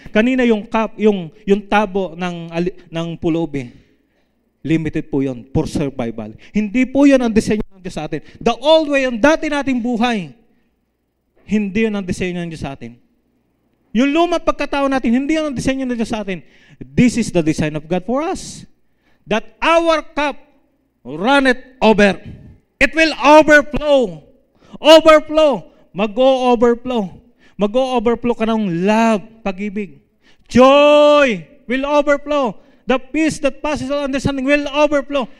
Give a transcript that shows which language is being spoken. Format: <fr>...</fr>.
<tl>Kanina yung cup, yung tabo ng pulubi, limited po yun for survival. Hindi po yun ang disenyo ng Diyos sa atin.</tl> <en>The old way,</en> <tl>yung dati nating buhay, hindi yun ang disenyo ng Diyos sa atin. Yung lumang pagkatao natin, hindi yun ang disenyo ng Diyos sa atin.</tl> <en>This is the design of God for us. That our cup runneth over. It will overflow. Overflow. Mag-o-overflow.</en> <tl>Mag-o-overflow ka ng love, pag-ibig.</tl> <en>Joy will overflow. The peace that passes all understanding will overflow.</en>